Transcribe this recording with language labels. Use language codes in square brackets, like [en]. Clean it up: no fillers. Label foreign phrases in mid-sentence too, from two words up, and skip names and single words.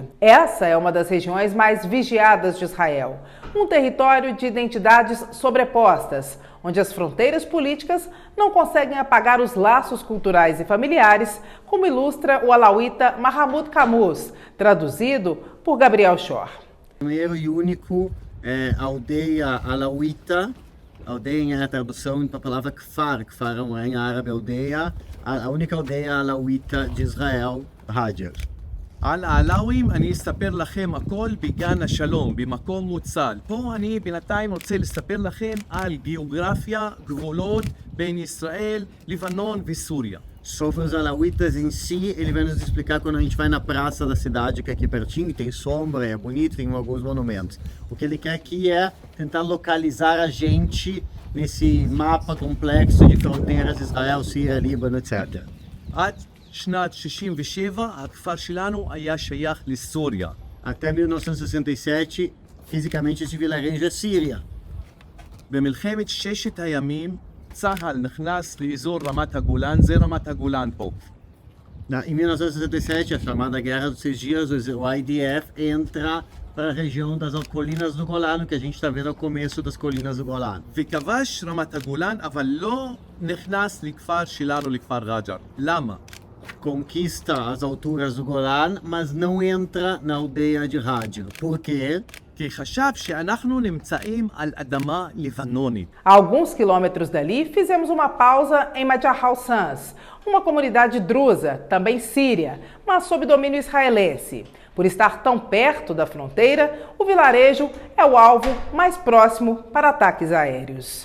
[pt] Essa é uma das regiões mais vigiadas de Israel, um território de identidades sobrepostas, onde as fronteiras políticas não conseguem apagar os laços culturais e familiares, como ilustra o alauíta Mahamud Camus, traduzido por Gabriel Shor. Primeiro e único aldeia alauíta. Aldeia é a tradução para a palavra kfar. Kfar é em árabe aldeia. A única aldeia alauíta de Israel, Hajar. [he] על העלאווים אני אספר לכם הכל בגן השלום, במקום מוצל. פה אני בינתיים רוצה לספר לכם על גיאוגרפיה, גבולות בין ישראל, לבנון וסוריה. [pt] Sobre os alauítas em si, ele vai nos explicar quando a gente vai na praça da cidade, que é aqui pertinho, tem sombra, é bonito, tem alguns monumentos. O que ele quer aqui é tentar localizar a gente nesse mapa complexo de fronteiras Israel, Síria, Líbano, etc. [he] עד שנת 67 הכפר שלנו היה שייך לסוריה. [pt] Até 1967, fisicamente esse vilarejo é Síria. [he] במלחמת ששת הימים צה"ל נכנס לאזור רמת הגולן, זה רמת הגולן פה. [pt] Em 1967, a chamada Guerra dos 6 Dias, o IDF entra para a região das colinas do Golano, que a gente está vendo ao começo das colinas do Golano. [he] וכבש רמת הגולן, אבל לא נכנס לכפר שלנו, לכפר רג'ר. למה? [pt] Conquista as alturas do Golan, mas não entra na aldeia de Hajar. Por quê? [he] כי חשב שאנחנו נמצאים על אדמה לבנונית. [pt] A alguns quilômetros dali, fizemos uma pausa em Majahal Sans, uma comunidade drusa, também síria, mas sob domínio israelense. Por estar tão perto da fronteira, o vilarejo é o alvo mais próximo para ataques aéreos.